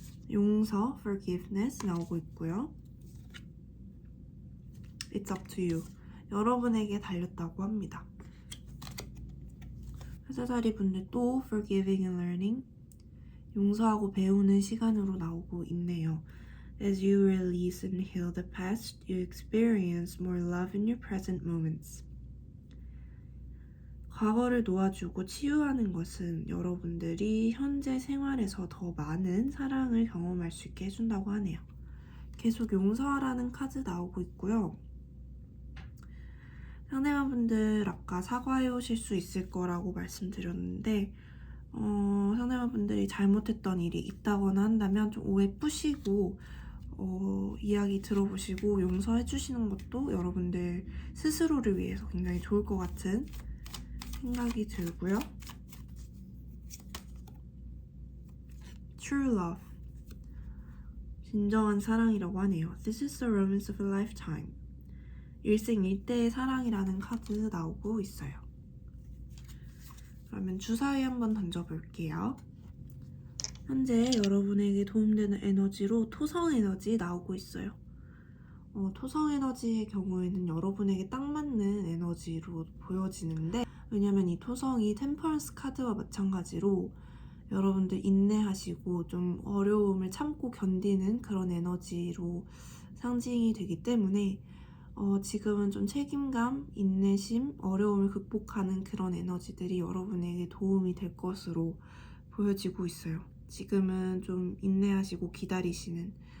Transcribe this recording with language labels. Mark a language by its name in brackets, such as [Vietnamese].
[Korean] 용서, forgiveness 나오고 있고요. [English] It's up to you. [Korean] 여러분에게 달렸다고 합니다. 사자자리 분들 또 [English] forgiving and learning, [Korean] 용서하고 배우는 시간으로 나오고 있네요. [English] As you release and heal the past, you experience more love in your present moments. [Korean] 과거를 놓아주고 치유하는 것은 여러분들이 현재 생활에서 더 많은 사랑을 경험할 수 있게 해준다고 하네요. 계속 용서하라는 카드 나오고 있고요. 상대방분들 아까 사과해 오실 수 있을 거라고 말씀드렸는데 상대방분들이 잘못했던 일이 있다거나 한다면 좀 오해 푸시고 이야기 들어보시고 용서해 주시는 것도 여러분들 스스로를 위해서 굉장히 좋을 것 같은 생각이 들고요. [English] True love, [Korean] 진정한 사랑이라고 하네요. [English] This is the romance of a lifetime. [Korean] 일생일대의 사랑이라는 카드 나오고 있어요. 그러면 주사위 한번 던져볼게요. 현재 여러분에게 도움되는 에너지로 토성 에너지 나오고 있어요. 토성 에너지의 경우에는 여러분에게 딱 맞는 에너지로 보여지는데, 왜냐면 이 토성이 템퍼런스 카드와 마찬가지로 여러분들 인내하시고 좀 어려움을 참고 견디는 그런 에너지로 상징이 되기 때문에 지금은 좀 책임감, 인내심, 어려움을 극복하는 그런 에너지들이 여러분에게 도움이 될 것으로 보여지고 있어요. 지금은 좀 인내하시고 기다리시는